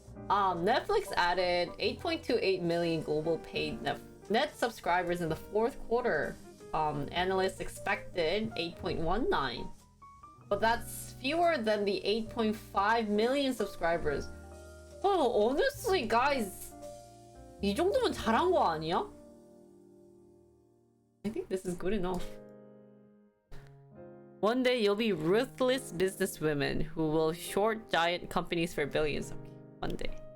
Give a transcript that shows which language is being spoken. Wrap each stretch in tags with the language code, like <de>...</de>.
<en>Netflix added 8.28 million global paid net subscribers in the fourth quarter. Analysts expected 8.19, but that's fewer than the 8.5 million subscribers. Oh, honestly, guys,</en> <ko>이 정도면 잘한 거 아니야?</ko> <en>I think this is good enough. One day you'll be ruthless businesswomen who will short giant companies for billions. Okay, one day.</en>